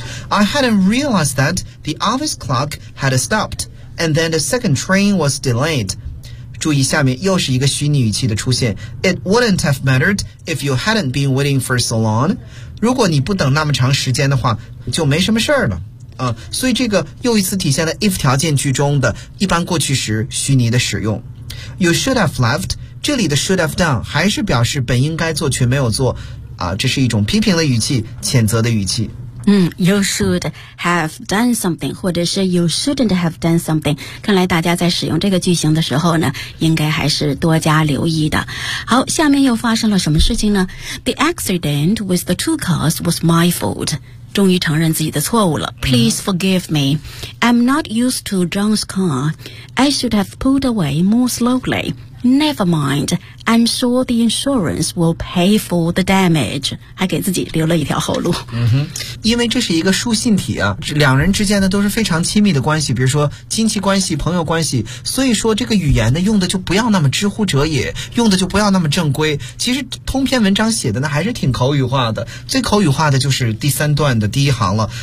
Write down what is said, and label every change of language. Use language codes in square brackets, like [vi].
[en] I hadn't realized that the office clock had stoppedAnd then the second train was delayed. [zh] 注意下面又是一个虚拟语气的出现。 [en] It wouldn't have mattered if you hadn't been waiting for so long. [zh] 如果你不等那么长时间的话，就没什么事儿了。所以这个又一次体现了 if 条件句中的一般过去时虚拟的使用。 [en] You should have left. [zh] 这里的 should have done 还是表示本应该做却没有做。这是一种批评的语气，谴责的语气。 [en] You should have done something， [zh] 或者是 [en] you shouldn't have done something， [zh] 看来大家在使用这个句型的时候呢，应该还是多加留意的。好，下面又发生了什么事情呢？ [en] The accident with the two cars was my fault. [zh] 终于承认自己的错误了。 [en] Please forgive me. I'm not used to John's car. I should have pulled away more slowly. Never mind. I'm sure the insurance will pay for the damage. [zh] 还给自己留了一条后路。嗯哼，因为这是一个书信体啊，两人之间呢都是非常亲密的关系，比如说亲戚关系、朋友关系，所以说这个语言呢用的就不要那么知乎者也，用的就不要那么正规。其实通篇文章写的呢还是挺口语化的，最口语化的就是第三段的第一行了。